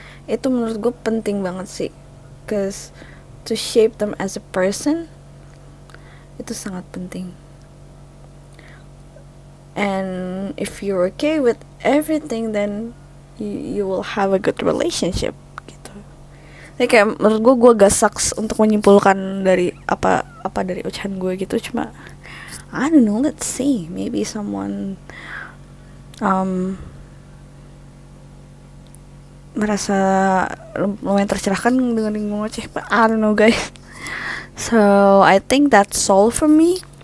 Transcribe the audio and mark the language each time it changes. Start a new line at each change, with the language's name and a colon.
Indonesian: Itu menurut gue penting banget sih,
English: because to shape them as a person
Indonesian: itu sangat penting.
English: And if you're okay with everything, then you will have a good relationship gitu.
Indonesian: Jadi kayak menurut gue gak sucks untuk menyimpulkan dari apa dari ucapan gue gitu.
English: Cuma I don't know, let's see, maybe someone
Indonesian: merasa lumayan tercerahkan dengan ngoceh,
English: but I don't know guys. So I think that's all from me.